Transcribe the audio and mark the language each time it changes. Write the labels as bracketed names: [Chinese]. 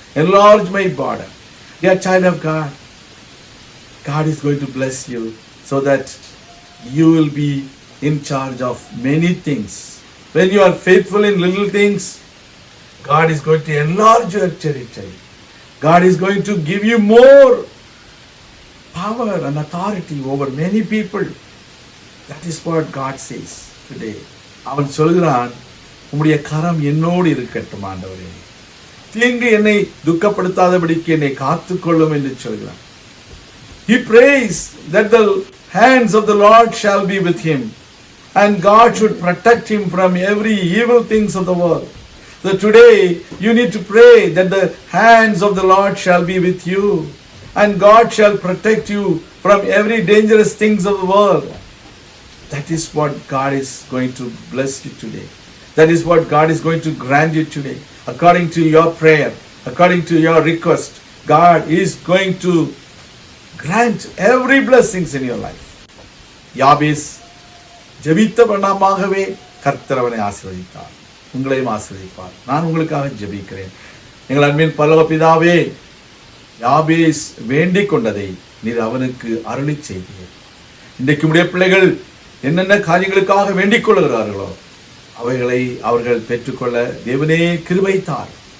[English] Enlarge my border. Dear child of God, God is going to bless you so that you will be in charge of many things. When you are faithful in little things, God is going to enlarge your territory. God is going to give you more power and authority over many people. That is what God says today. [Tamil] அவன் சொல்கிறான், உம்முடைய கரம் என்னோடு இருக்கட்டும் ஆண்டவரே, தீங்கு என்னை துக்கப்படுத்தாதபடிக்கு என்னை காத்துக்கொள்ளும் என்று சொல்கிறார். [English] He prays that the hands of the Lord shall be with him and God should protect him from every evil things of the world. So today you need to pray that the hands of the Lord shall be with you and God shall protect you from every dangerous things of the world. That is what God is going to bless you today. That is what God is going to grant you today. According to your prayer, according to your request, God is going to grant every blessings in your life. [Tamil] யாபேஸ் ஜெபித்த வண்ணமாகவே கர்த்தர் அவனை ஆசீர்வதித்தார். உங்களையும் ஆசீர்வதிப்பார். நான் உங்களுக்காக ஜெபிக்கிறேன். எங்கள் அன்பின் பரலோக பிதாவே, யாபேஸ் வேண்டிக் கொண்டதை நீர் அவனுக்கு அருளி செய்தீர். இன்றைக்கு உடைய பிள்ளைகள் என்னென்ன காரியங்களுக்காக வேண்டிக் கொள்கிறார்களோ அவைகளை அவர்கள் பெற்றுக்கொள்ள தேவனே கிருபை தார்.